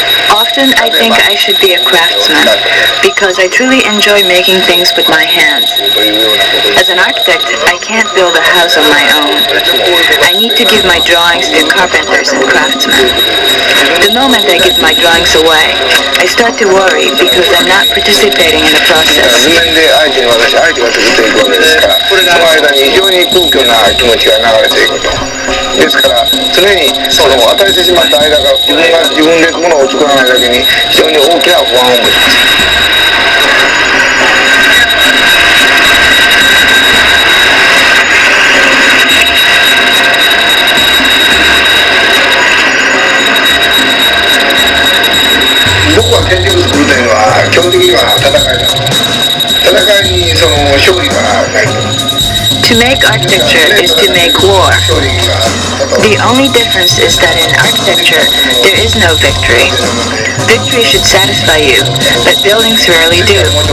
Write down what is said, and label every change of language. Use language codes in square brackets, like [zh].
[en] Often I think I should be a craftsman because I truly enjoy making things with my hands. As an architect, I can't build a house on my own. I need to give my drawings to carpenters and craftsmen. The moment I give my drawings away, I start to worry because I'm not participating in the process. [ja] 図面で相手が作っていくわけですから、その間に非常に空虚な気持ちが流れていくと。ですから常にその与えてしまった間が自分で物を作らないだけに非常に大きな不安を持ちます。僕は建築作るというのは基本的には戦いだ。戦いにその勝利はないと。 [en] To make architecture is to make war. The only difference is that in architecture, there is no victory. Victory should satisfy you, but buildings rarely do.